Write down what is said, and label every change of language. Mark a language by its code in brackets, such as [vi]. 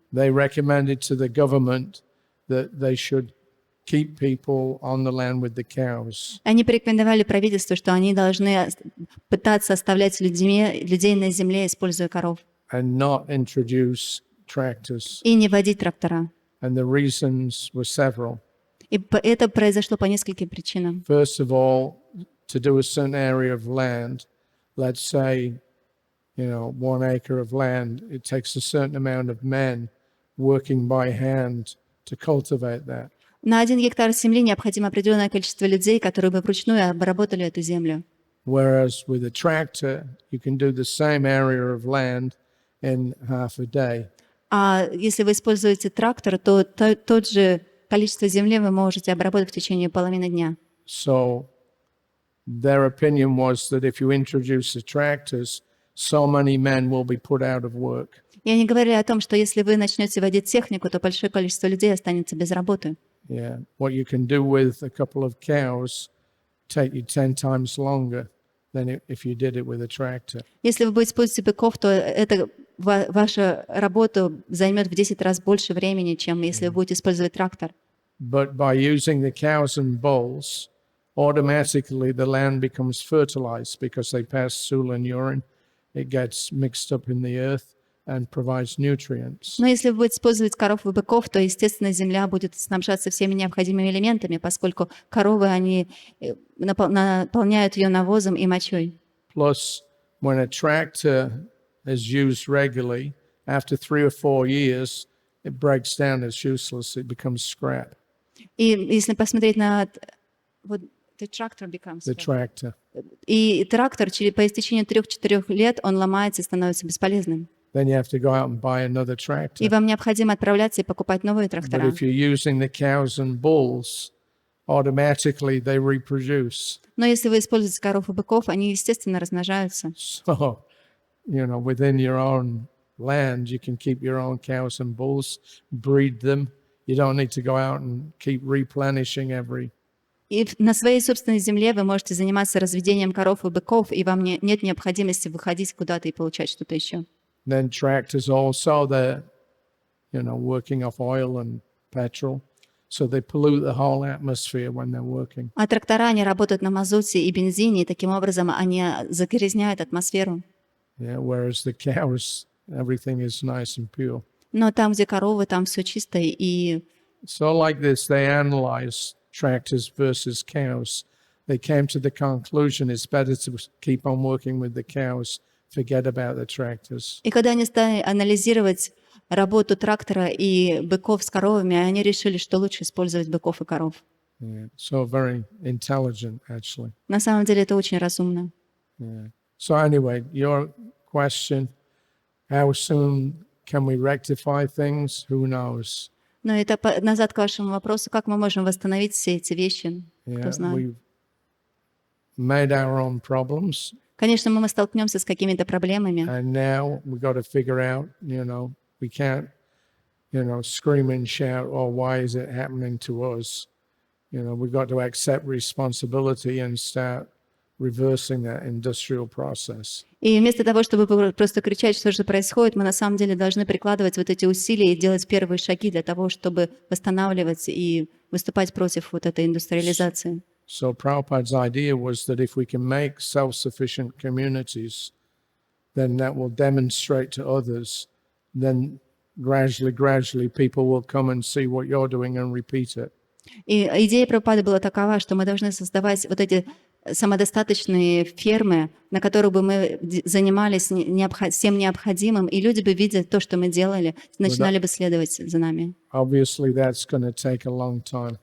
[en] they recommended to the government that they should keep people on the land with the cows. [ru] они порекомендовали правительству, что они должны пытаться оставлять людей на земле, используя коров, [en] And not introduce tractors. [ru] и не водить трактора. [en] And the reasons were several. [ru] И это произошло по нескольким причинам. [en] First of all, to do a certain area of land, let's say, 1 acre of land, it takes a certain amount of men working by hand to cultivate that. [ru] На 1 гектар земли необходимо определенное количество людей, которые бы вручную обработали эту землю. [en] Whereas with a tractor, you can do the same area of land in half a day. [ru] А если вы используете трактор, то тот же количество земли вы можете обработать в течение половины дня. [en] So their opinion was that if you introduce the tractors, so many men will be put out of work. [ru] И они говорили о том, что если вы начнете водить технику, то большое количество людей останется без работы. [en] Yeah, what you can do with a couple of cows take you 10 times longer than if you did it with a tractor. [ru] Если вы будете использовать быков, то это ваша работа займет в 10 раз больше времени, чем если вы будете использовать трактор. [en] But by using the cows and bulls, automatically the land becomes fertilized because they pass stool and urine. It gets mixed up in the earth and provides nutrients. [ru] Но если вы будете использовать коров и быков, то, естественно, земля будет снабжаться всеми необходимыми элементами, поскольку коровы, они наполняют ее навозом и мочой. [en] Plus, when a tractor is used regularly, after 3 or 4 years, it breaks down, it's useless, it becomes scrap, [ru] И если посмотреть на вот [en] the tractor becomes, the tractor. [ru] и трактор по истечению 3-4 лет он ломается и становится бесполезным. [en] Then you have to go out and buy another [ru] И [en] tractor. [ru] вам необходимо отправляться и покупать новые [en] But [ru] трактора. [en] if you're using the cows and bulls, automatically they reproduce. [ru] Но если вы используете коров и быков, они, естественно, размножаются. [en] So, within your own land, you can keep your own cows and bulls, breed them. You don't need to go out and keep replenishing every. [ru] И на своей собственной земле вы можете заниматься разведением коров и быков, и вам нет необходимости выходить куда-то и получать что-то еще. [en] Then tractors also, they're, working off oil and petrol. So they pollute the whole atmosphere when they're working. [ru] А трактора, они работают на мазуте и бензине, и таким образом они загрязняют атмосферу. [en] Yeah, whereas the cows, everything is nice and pure. [ru] Но там, где коровы, там все чисто, и [en] So like this, they analyzed tractors versus cows. They came to the conclusion it's better to keep on working with the cows, forget about the tractors. [ru] И когда они стали анализировать работу трактора и быков с коровами, они решили, что лучше использовать быков и коров. [en] Yeah. So very intelligent, actually. [ru] На самом деле это очень разумно. [en] Yeah. So anyway, your question, how soon can we rectify things? Who knows? [ru] Но это назад к вашему вопросу, как мы можем восстановить все эти вещи? Кто [en] Yeah, [ru] знает. [en] we've made our own problems, [ru] Конечно, мы столкнемся с какими-то проблемами, [en] and now we've got to figure out, we can't, scream and shout, oh, why is it happening to us? We've got to accept responsibility and start reversing that industrial process. [ru] и вместо того, чтобы просто кричать, что же происходит, мы на самом деле должны прикладывать вот эти усилия и делать первые шаги для того, чтобы восстанавливать и выступать против вот этой индустриализации. [en] So Prabhupada's idea was that if we can make self-sufficient communities, then that will demonstrate to others, then gradually people will come and see what you're doing and repeat it. [ru] И идея Прабхупады была такова, что мы должны создавать вот эти самодостаточные фермы, на которых бы мы занимались всем необходимым, и люди бы, видя то, что мы делали, начинали бы следовать за нами. [en] Obviously, that's going to take a long time,